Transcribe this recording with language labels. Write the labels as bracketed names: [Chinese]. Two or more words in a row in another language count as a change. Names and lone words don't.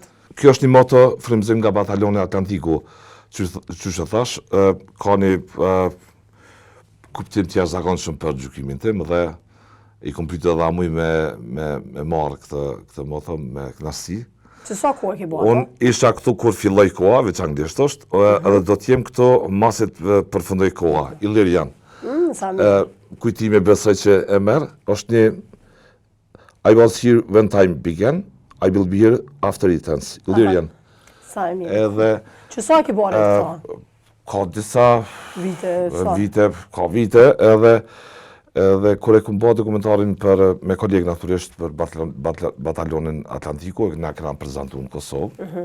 [Albanian] Kjo është një moto frymëzim nga Batalioni Atlantiku, që që thash, ka një kuptim tjerë zakonshëm për gjykimin tim dhe i kom pyetur edhe amuj me marrë këtë moto me kënaqësi. Që sa kohë ke bërë? Unë isha këtu kur filloj koha, veç anglisht është, edhe do t'jem këtu masit përfundoj koha, Ilirian. Sa mirë. Kujtimi besoj që e merë, është një [English] I was here when time began, I will be here after it ends. [Albanian] Ilirian. Sa e mirë. Edhe... Që sa ke bërë e këta? Ka disa vite, edhe kur e këmë bërë dokumentarin me kolegë naturisht për Batalionin Atlantiku, na këna prezentu në Kosovë.